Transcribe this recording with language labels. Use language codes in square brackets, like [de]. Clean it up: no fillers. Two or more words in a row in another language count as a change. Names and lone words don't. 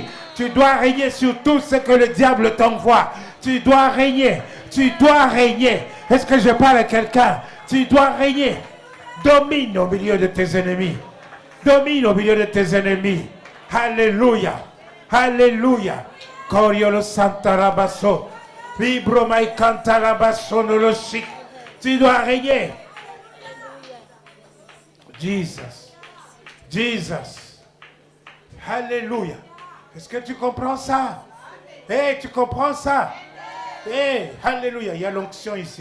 [fr] Tu dois régner sur tout ce que le diable t'envoie. Tu dois régner. Tu dois régner. Est-ce que je parle à quelqu'un? Tu dois régner. Domine au milieu de tes ennemis. Domine au milieu de tes ennemis. Alléluia. Alléluia. Coriolo Santa Rabasso. Vibro mai canta Rabasso no chic. Tu dois régner. Jesus. Jesus. Alléluia. Est-ce que tu comprends ça? Tu comprends ça? Alléluia. Il y a l'onction ici.